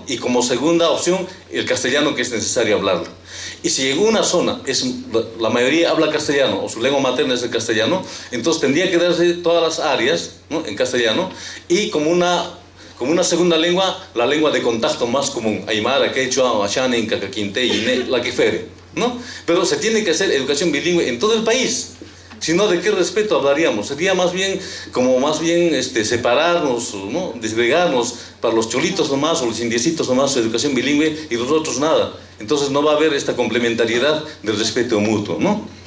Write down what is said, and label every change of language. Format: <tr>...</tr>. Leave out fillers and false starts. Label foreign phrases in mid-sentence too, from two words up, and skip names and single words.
<es>Y como segunda opción, el castellano, que es necesario hablarlo. Y si en una zona la mayoría habla castellano o su lengua materna es el castellano, entonces tendría que darse todas las áreas, ¿no?, en castellano, y como una segunda lengua, la lengua de contacto más común, aymara, quechua, achane, cacaquinte, la que fuere, ¿no? Pero se tiene que hacer educación bilingüe en todo el país. sino de qué respeto hablaríamos. Sería más bien separarnos, ¿no? Desgregarnos para los cholitos nomás o los indiecitos nomás su educación bilingüe y los otros nada. Entonces no va a haber esta complementariedad del respeto mutuo, ¿no?</es>